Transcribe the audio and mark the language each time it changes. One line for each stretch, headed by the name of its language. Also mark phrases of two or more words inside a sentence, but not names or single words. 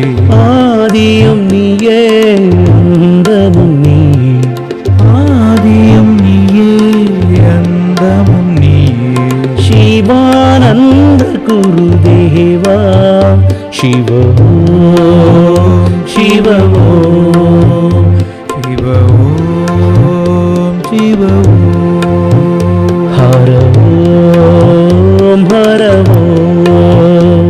Tamil: ஆதியும் நீயே அந்தமும் நீயே ஆதியும் நீயே அந்தமும் நீயே சிவானந்த குருதேவா சிவோ சிவோ
Sanskrit: शिव ॐ शिव ॐ
Tamil: ஹர ஓம் ஹர ஓம்